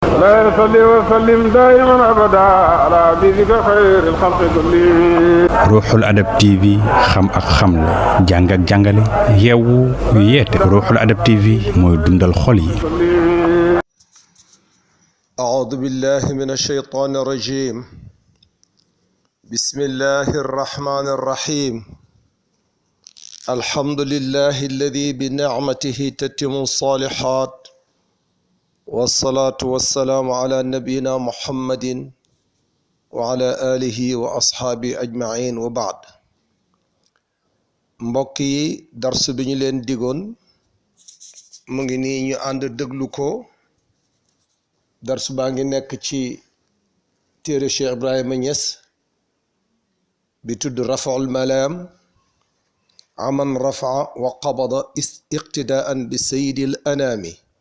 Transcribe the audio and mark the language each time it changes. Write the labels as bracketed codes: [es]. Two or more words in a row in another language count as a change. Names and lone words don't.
[ar] لا يصلي وسلم دائما أبدا على حبيبك خير الخلق كلهم. [wo] Ruuxul Adab TV xam ak xamle jàng ak jàngale yeewu yeete Ruuxul Adab TV mooy dundal xol yi. [ar] أعوذ بالله من الشيطان الرجيم بسم الله الرحمن الرحيم الحمد لله الذي بنعمته تتم الصالحات والصلاة والسلام على نبينا محمد وعلى آله وأصحابه أجمعين وبعد [wo] mbokk yi dars bi ñu leen digoon mu ngi nii ñu ànd déglu ko dars baa ngi nekk ci téere Cheikh Ibrahima Niass bi tudd Raf'ul Malam aman rafa'a wa qabada iqtidaan bi sayyidil anami